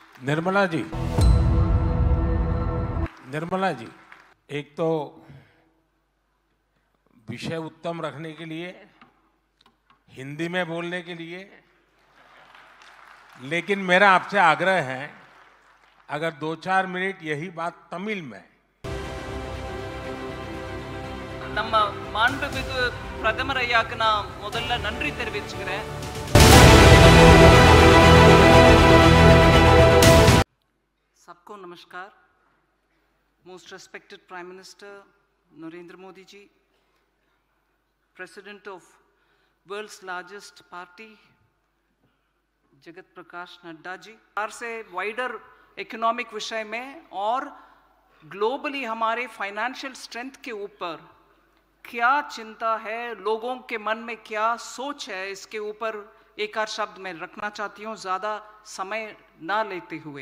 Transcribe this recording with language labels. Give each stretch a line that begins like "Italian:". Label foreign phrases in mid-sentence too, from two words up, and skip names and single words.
Hindi: निर्मला जी, एक तो विषय उत्तम रखने के लिए, हिंदी में बोलने के लिए, लेकिन मेरा आपसे आग्रह है अगर 2-4 मिनट यही बात तमिल में
Tamil: நம்ம மாண்புமிகு பிரதமர் ஐயாக்கு நான் முதல்ல நன்றி தெரிவிச்சுக்கிறேன்.
Hindi: सबको नमस्कार.
English: Most respected Prime Minister Narendra Modi ji, President of world's largest party
Hindi: जगत प्रकाश नड्डा जी, से
English: wider economic
Hindi: विषय में और ग्लोबली हमारे
English: financial strength
Hindi: के ऊपर क्या चिंता है, लोगों के मन में क्या सोच है, इसके ऊपर एक आध शब्द मैं रखना चाहती हूँ ज़्यादा समय ना लेते हुए.